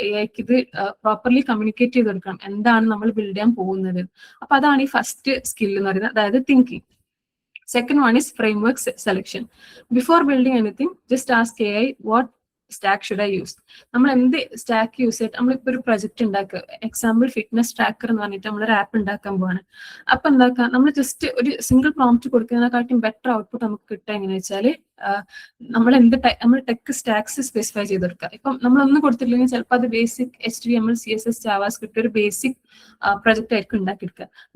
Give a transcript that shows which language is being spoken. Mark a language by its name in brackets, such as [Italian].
[Malayalam] നമ്മൾ AIക്ക് ഇത് properly communicate ചെയ്ത് കൊടുക്കണം, എന്താണ് നമ്മൾ ബിൽഡ് ചെയ്യാൻ പോകുന്നത്. അപ്പൊ അതാണ് ഈ ഫസ്റ്റ് സ്കിൽ എന്ന് പറയുന്നത്, അതായത് thinking. [English] Second one is framework selection. Before building anything, just ask AI what stack should I use. [Malayalam] നമ്മൾ എന്ത് സ്റ്റാക്ക് യൂസ് ചെയ്തിട്ട് നമ്മളിപ്പോൾ ഒരു പ്രൊജക്ട് ഉണ്ടാക്കുക, എക്സാമ്പിൾ ഫിറ്റ്നസ് ട്രാക്കർ എന്ന് പറഞ്ഞിട്ട് നമ്മളൊരു ആപ്പ് ഉണ്ടാക്കാൻ പോവാണ്. അപ്പൊ എന്താക്കാം, നമ്മൾ ജസ്റ്റ് ഒരു സിംഗിൾ പ്രോംപ്റ്റ് കൊടുക്കുന്നതിനെക്കാട്ടും ബെറ്റർ ഔട്ട്പുട്ട് നമുക്ക് കിട്ടുക എങ്ങനെയാ വെച്ചാല്, നമ്മൾ ടെക് സ്റ്റാക്സ് സ്പെസിഫൈ ചെയ്ത് കൊടുക്കുക. ഇപ്പം നമ്മളൊന്നും കൊടുത്തിട്ടില്ലെങ്കിൽ ചിലപ്പോൾ അത് ബേസിക് HTML, CSS, JavaScript ഒരു ബേസിക് പ്രൊജക്ട് ആയിരിക്കും ഉണ്ടാക്കിയെടുക്കുക.